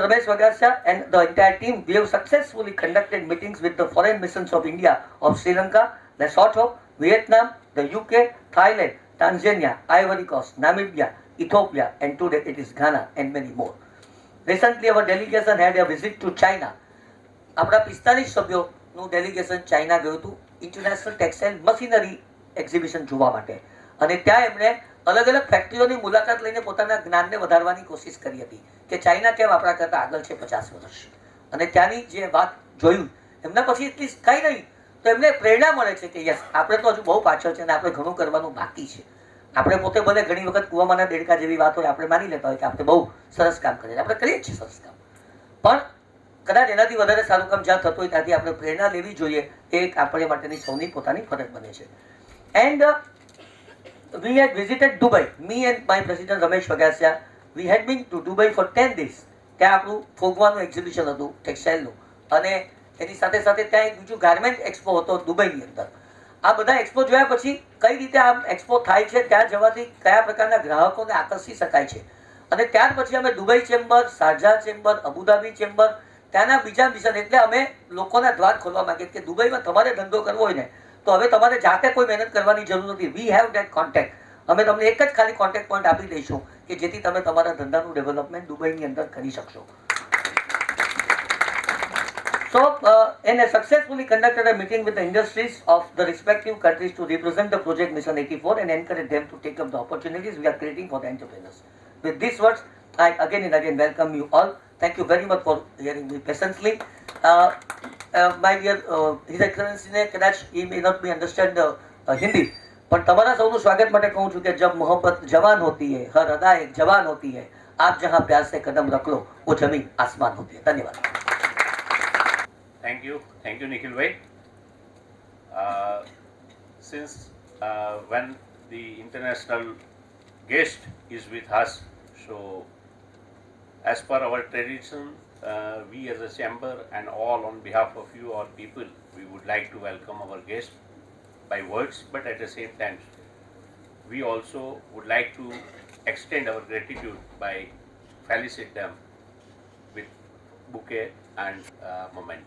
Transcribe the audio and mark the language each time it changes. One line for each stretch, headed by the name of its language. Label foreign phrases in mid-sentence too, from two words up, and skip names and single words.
English: Ramesh Vagasya and the entire team, we have successfully conducted meetings with the foreign missions of India, of Sri Lanka, Lesotho, Vietnam, the UK, Thailand, Tanzania, Ivory Coast, Namibia, Ethiopia, and today it is Ghana and many more. Recently, our delegation had a visit to China.
Gujarati: આપણા 45 સભ્યોનું ડેલિગેશન ચાઇના ગયું હતું
English: international textile machinery exhibition
Gujarati: જોવા માટે અને ત્યાં એમણે અલગ અલગ ફેક્ટરીઓની મુલાકાત લઈને પોતાના જ્ઞાનને વધારવાની કોશિશ કરી હતી કે ચાઇના કેમ આપણા કરતાં આગળ છે 50 વર્ષ અને ત્યાંની જે વાત જોયું એમના પછી એટલી કાંઈ નહીં તો એમને પ્રેરણા મળે છે કે યસ આપણે તો હજુ બહુ પાછળ છે અને આપણે ઘણું કરવાનું બાકી છે. આપણે પોતે ભલે ઘણી વખત કૂવામાંના દેડકા જેવી વાત હોય આપણે માની લેતા હોય કે આપણે બહુ સરસ કામ કરીએ આપણે કરીએ જ છીએ સરસ કામ પણ કદાચ એનાથી વધારે સારું કામ જ્યાં થતું હોય ત્યાંથી આપણે પ્રેરણા લેવી જોઈએ એ એક આપણે માટેની સૌની પોતાની ફરજ બને છે.
English: એન્ડ we had visited Dubai. Me and my president Ramesh Vagasya, we had been to Dubai for 10 days.
Gujarati: ત્યાં આપણું ફોગવાનું એક્ઝિબિશન હતું ટેક્સટાઇલનું અને એની સાથે સાથે ત્યાં એક બીજું
English: garment expo
Gujarati: હતો દુબઈની અંદર. આ બધા એક્સપો જોયા પછી કઈ રીતે આ એક્સપો થાય છે ત્યાં જવાથી કયા પ્રકારના ગ્રાહકોને આકર્ષી શકાય છે અને ત્યાર પછી અમે દુબઈ ચેમ્બર, શારજા ચેમ્બર, અબુધાબી ચેમ્બર, ત્યાંના બીજા મિશન એટલે અમે લોકોના દ્વાર ખોલવા માંગીએ કે દુબઈમાં તમારે ધંધો કરવો હોય ને તો હવે તમારે જાતે કોઈ મહેનત કરવાની જરૂર નથી.
English: we have that contact.
Gujarati: અમે તમને એક જ ખાલી
English: contact point
Gujarati: આપી દઈશું કે જેથી તમે તમારા ધંધાનું ડેવલપમેન્ટ દુબઈની અંદર કરી શકશો.
English: So, and has successfully conducted a meeting with the industries of the respective countries to represent the project Mission 84 and encourage them to take up the opportunities we are creating for the entrepreneurs. With these words, I again and again welcome you all. Thank you very much for hearing me patiently. My dear His Excellency
Gujarati: ને કદાચ
English: he may not be understand
Hindi: हिंदी
Gujarati: પર તમારા સૌનું સ્વાગત માટે કહું છું કે
Hindi: जब मोहब्बत जवान होती है हर अदा एक जवान होती है आप जहां प्यार से कदम रख लो वो जमीन आसमान होती है. धन्यवाद.
English: Thank you Nikhil bhai. Since when the international guest is with us, so as per our tradition, we as a chamber and all on behalf of you all people, we would like to welcome our guest by words, but at the same time, we also would like to extend our gratitude by felicitate them with bouquet and memento.